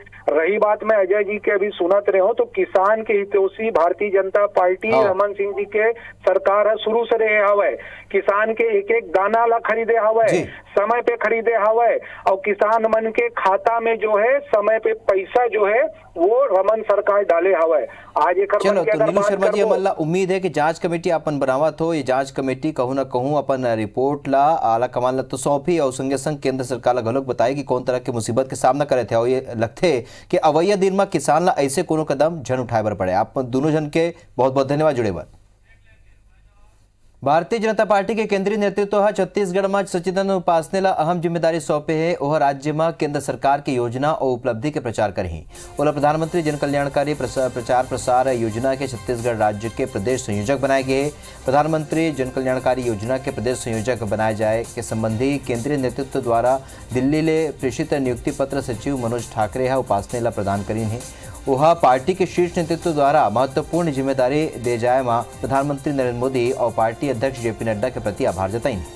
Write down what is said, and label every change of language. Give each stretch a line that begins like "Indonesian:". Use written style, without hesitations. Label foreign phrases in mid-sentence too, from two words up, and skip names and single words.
Chhattisgarhi: रही बात में अजय जी के अभी सुनत रहे हो तो किसान के हितैषी भारतीय जनता पार्टी रमन सिंह जी के सरकार शुरू से रहे हवे, किसान के एक दाना ला खरीदे हवे, समय पे खरीदे हवे और किसान मन के खाता में जो है समय पे पैसा जो है वो रमन सरकार डाले हवे। आज एक चलो तो नीलू शर्मा जी हमारा उम्मीद है कि जांच कमेटी अपन बनावत हो, ये जांच कमेटी कहूँ ना कहूँ अपन रिपोर्ट ला आला कमान ला तो सौंपी और संगे संग केंद्र सरकार ला घलोक बताए कि कौन तरह के मुसीबत के सामना करे थे और ये लगते कि अवैया दिन में किसान ला ऐसे कोनो कदम जन उठाए बर पड़े। आप दोनों जन के बहुत बहुत धन्यवाद जुड़े बर। भारतीय जनता पार्टी के केंद्रीय नेतृत्व छत्तीसगढ़ में सचिदानंद उपासने ला अहम जिम्मेदारी सौंपे है। वह राज्य में केंद्र सरकार की योजना और उपलब्धि के प्रचार करही। ओला प्रधानमंत्री जन कल्याणकारी प्रचार प्रसार योजना के छत्तीसगढ़ राज्य के प्रदेश संयोजक बनाए गए। प्रधानमंत्री जन कल्याणकारी योजना के प्रदेश संयोजक बनाए जाए के संबंधी केंद्रीय नेतृत्व द्वारा दिल्ली ले प्रेषित नियुक्ति पत्र सचिव मनोज ठाकरे उपासने ला प्रदान करी है। वह पार्टी के शीर्ष नेतृत्व द्वारा महत्वपूर्ण जिम्मेदारी दे जाए में प्रधानमंत्री नरेंद्र मोदी और पार्टी अध्यक्ष JP नड्डा के प्रति आभार जताई।